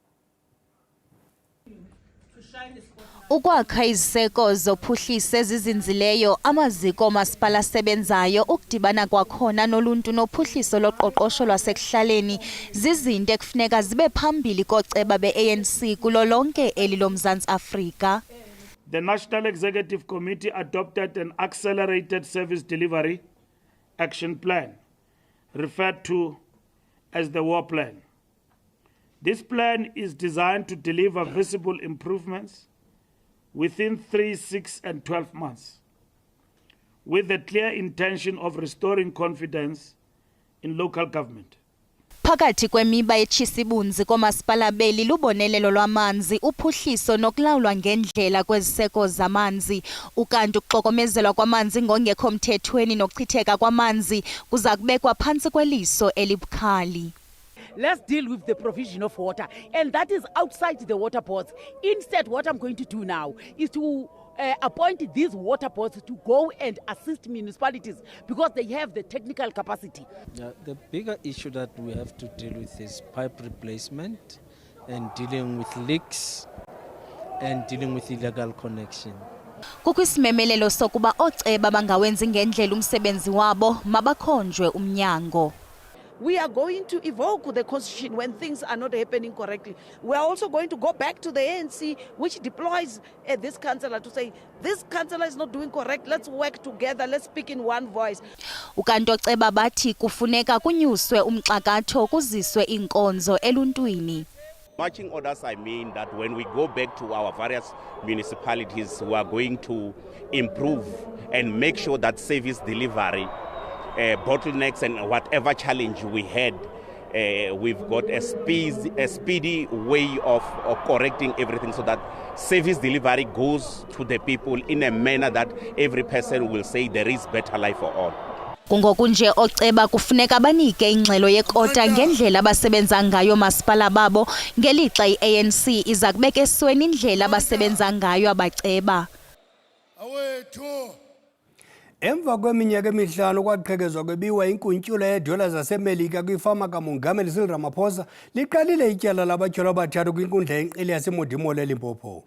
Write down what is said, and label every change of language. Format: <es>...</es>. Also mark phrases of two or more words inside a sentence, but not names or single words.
<xh>Ukwakha iziseko zophuhliso ezizinzileyo, amaziko omasipala asebenzayo, ukudibana kwakhona noluntu nophuhliso loqoqosho lwasekuhlaleni zizinto ekufuneka zibe phambili kooceba be-ANC kulo lonke eli loMzantsi Afrika.</xh> <en>The National Executive Committee adopted an accelerated service delivery action plan, referred to as the War Plan. This plan is designed to deliver visible improvements within 3, 6 and 12 months, with the clear intention of restoring confidence in local government.</en> <xh>Phakathi kwemiba etshisibunzi koomasipala beli lubonelelo lwamanzi, uphuhliso nokulawulwa ngendlela kweziseko zamanzi, ukanti ukuxokomezelwa kwamanzi ngongekho mthethweni nokuchitheka kwamanzi kuza kubekwa phantsi kweliso elibukhali.</xh> <en>Let's deal with the provision of water, and that is outside the water boards. Instead, what I'm going to do now is to appoint these water boards to go and assist municipalities because they have the technical capacity. The bigger issue that we have to deal with is pipe replacement and dealing with leaks and dealing with illegal connection.</en> <xh>Kukwisimemelelo sokuba ooceba bangawenzi ngendlela umsebenzi wabo mabakhonjwe umnyango.</xh> <en>We are going to evoke the constitution when things are not happening correctly. We are also going to go back to the ANC, which deploys this councillor to say, this councillor is not doing correct, let's work together, let's speak in one voice.</en> <xh>Ukanti ooceba bathi kufuneka kunyuswe umxakatho kuziswe iinkonzo eluntwini.</xh> <en>Marching orders, I mean that when we go back to our various municipalities, we are going to improve and make sure that service delivery bottlenecks and whatever challenge we had we've got a speedy way of correcting everything so that service delivery goes to the people in a manner that every person will say there is better life for all.</en> <xh>Kungoku nje oceba kufuneka banike ingxelo yekota ngendlela abasebenza ngayo masipala babo ngelixa i-ANC iza kubeka esweni indlela abasebenza ngayo abaceba. Emva kweminyaka emihlanu kwaqhekezwa kwebiwa inkuntyula yedola zaseMelika kwifama kaMongameli Cyril Ramaphosa liqalile ityala labatyholo abathathu kwinkundla yenqili yaseModimolle eLimpopo.</xh>